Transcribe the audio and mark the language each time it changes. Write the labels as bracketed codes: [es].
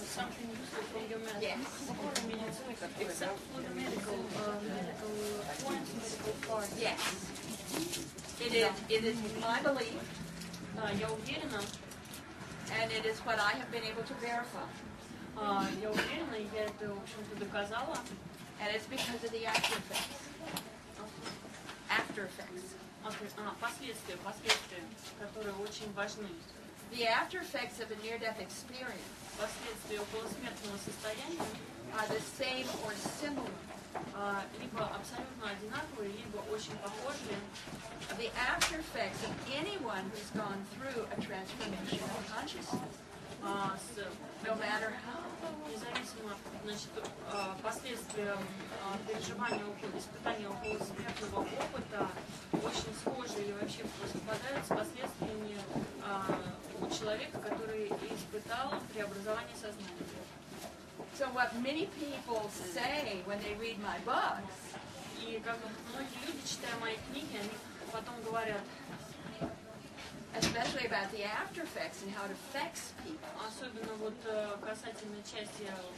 [en] something useful from your method? Yes. Except for the medical points, medical parts. Yes. It is my belief, [ru] Да, я уверена, [en] And it is what I have been able to verify. [ru] Я уверена, я это, в общем-то, доказала. [en] And it's because of the after effects. After effects. [ru] Последствия, которые очень важны. [en] The after effects of a near-death experience [ru] Последствия околосмертного состояния [en] are the same or similar [ru] либо абсолютно одинаковые, либо очень похожие. [en] the after effects of anyone who's gone through a transformation of consciousness, no matter how. [ru] Независимо, значит, последствия переживания, испытания околосмертного опыта очень схожи или вообще совпадают с последствиями у человека, который испытал преобразование сознания. [en] So what many people say when they read my books, [ru] И как многие люди, читая мои книги, они потом говорят, [en] especially about the after effects and how it affects people, [ru] особенно вот касательно части